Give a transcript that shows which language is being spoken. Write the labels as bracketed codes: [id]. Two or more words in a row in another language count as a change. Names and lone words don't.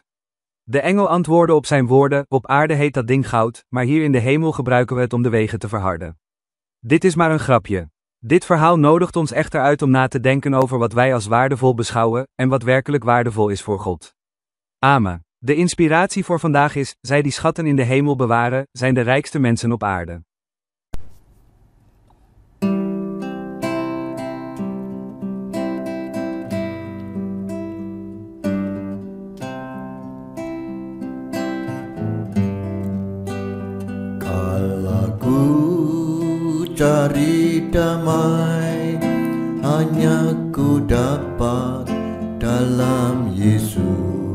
[nl] De engel antwoordde op zijn woorden, op aarde heet dat ding goud, maar hier in de hemel gebruiken we het om de wegen te verharden. Dit is maar een grapje. Dit verhaal nodigt ons echter uit om na te denken over wat wij als waardevol beschouwen, en wat werkelijk waardevol is voor God. Amen. De inspiratie voor vandaag is, zij die schatten in de hemel bewaren, zijn de rijkste mensen op aarde. [id] Kala ku cari damai, hanya ku dapat dalam Yesus.